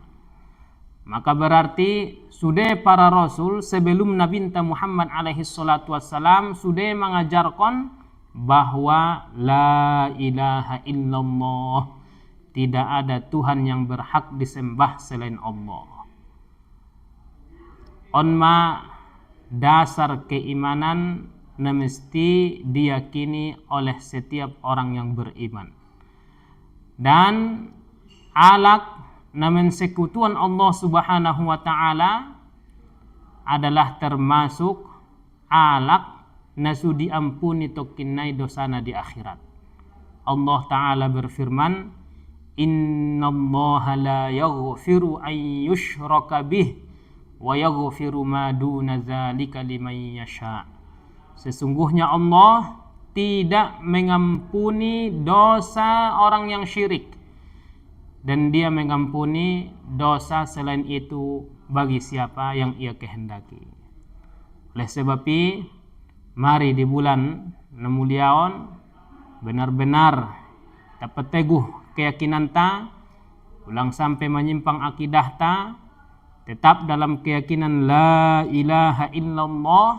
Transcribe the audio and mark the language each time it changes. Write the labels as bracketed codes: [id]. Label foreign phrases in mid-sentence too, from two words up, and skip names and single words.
[id] Maka berarti sudah para rasul sebelum Nabi Muhammad [ar] عليه الصلاة والسلام [id] sudah mengajarkan bahwa [ar] لا إله إلا الله, [id] tidak ada Tuhan yang berhak disembah selain Allah. Onma dasar keimanan na mesti diyakini oleh setiap orang yang beriman. Dan [btm] alak na [id] mensekutuan Allah [ar] سبحانه وتعالى [id] adalah termasuk [btm] alak na sudi [id] ampuni [btm] tokinnai dosana [id] di akhirat. Allah taala berfirman, [ar] إن الله لا يغفر أن يشرك به ويغفر ما دون ذلك لمن يشاء. [id] Sesungguhnya Allah tidak mengampuni dosa orang yang syirik, dan Dia mengampuni dosa selain itu bagi siapa yang Ia kehendaki. Oleh sebab itu, mari di bulan Namuliaon benar-benar dapat teguh keyakinan ta, ulang sampai menyimpang akidah ta, tetap dalam keyakinan [ar] لا إله إلا الله.